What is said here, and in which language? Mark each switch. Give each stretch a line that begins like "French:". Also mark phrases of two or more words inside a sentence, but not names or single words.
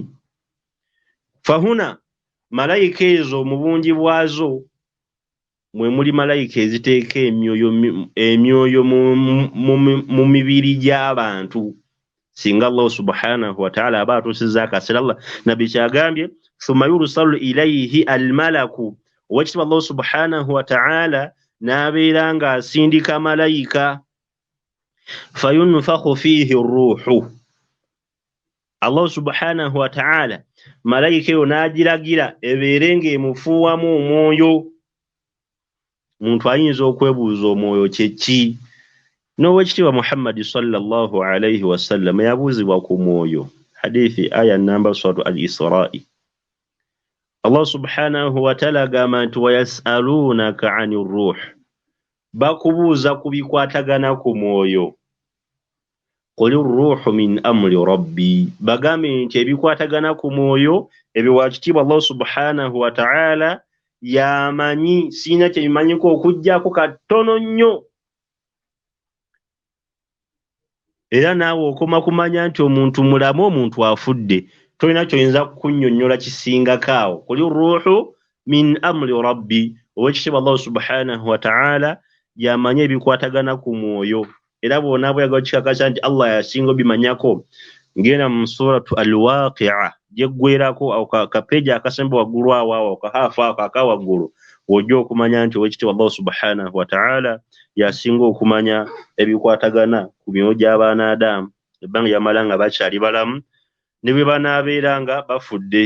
Ganda: Fahuna malayika ezo mu bungi bwazo mwe muli malayika eziteeka emyoyo mu mibiri gy'abantu singa
Arabic: الله سبحانه وتعالى
Ganda: aba atuusizza akaseera. Allah nabbi kyagambye
Arabic: ثم يرسل إليه الملك,
Ganda: owekitiibwa
Arabic: الله سبحانه وتعالى
Ganda: n'abeera nga asindika malayika
Arabic: فينفخ فيه الروح. الله سبحانه وتعالى
Ganda: malayika eyo n'agiragira ebeere ng'emufuuwamu omwoyo. Muntu ayinza okwebuuza omwoyo kye ki? N'owekitiibwa Muhammad
Arabic: صلى الله عليه وسلم
Ganda: yabuuzibwa ku mwoyo. Hadithi aya namba 3 al-Isra'i.
Arabic: الله سبحانه وتعالى
Ganda: agamba nti
Arabic: ويسألونك عن الروح,
Ganda: bakubuuza ku bikwatagana ku mwoyo.
Arabic: قل الروح من أمر ربي,
Ganda: bagambe nti ebikwatagana ku mwoyo ebyo wakitiibwa
Arabic: الله سبحانه وتعالى
Ganda: yamanyi, siina kye bimanyiko okuggyako katono nnyo. Era naawe okoma kumanya nti omuntu mulamu omuntu afudde, tolina kyoyinza kukunnyonnyola kisingako awo.
Arabic: قل الروح من أمر ربي,
Ganda: owekitiibwa
Arabic: الله سبحانه وتعالى
Ganda: yamanyi ebikwatagana ku mwoyo. Era bwona bweyagala kikakasa nti Allah yasinga obimanyako, ngenda mu suratu al-Waqi'a gyeggwerako awo kapeji akasemba waggulu awo kahaafu ako akawaggulu, ojja okumanya nti owekitiibwa
Arabic: الله سبحانه وتعالى
Ganda: yasinga okumanya ebikwatagana ku myoyo gy'abaana Adamu ebbanga lyamala nga bakyali balamu ne bwe banaabeera nga bafudde.